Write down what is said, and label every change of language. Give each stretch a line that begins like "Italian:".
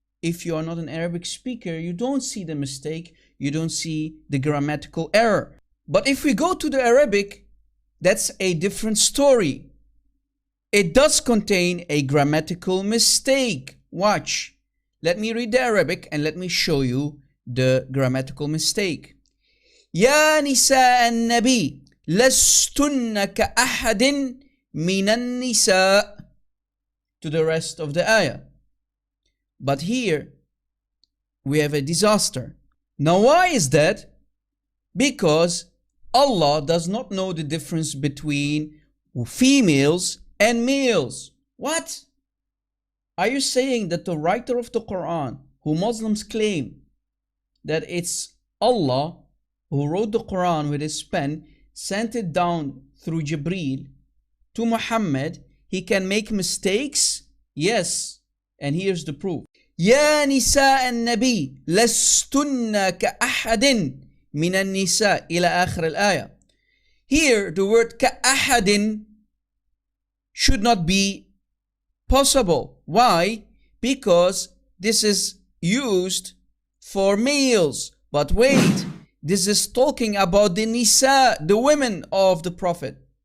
English: If you are not an Arabic speaker, you don't see the mistake. You don't see the grammatical error. But if we go to the Arabic, that's a different story. It does contain a grammatical mistake. Watch. Let me read the Arabic and let me show you the grammatical mistake.
Arabic: يا نساء النبي لستن كأحد من النساء.
English: To the rest of the ayah. But here we have a disaster. Now why is that? Because Allah does not know the difference between females and males. What? Are you saying that the writer of the Quran, who Muslims claim that it's Allah who wrote the Quran with his pen, sent it down through Jibreel to Muhammad, he can make mistakes? Yes. And here's the proof.
Arabic: يا نساء النبي لستن كأحد من النساء إلى آخر الآية.
English: Here the word كأحد should not be possible. Why? Because this is used for males. But wait, this is talking about the nisa, the women of the Prophet.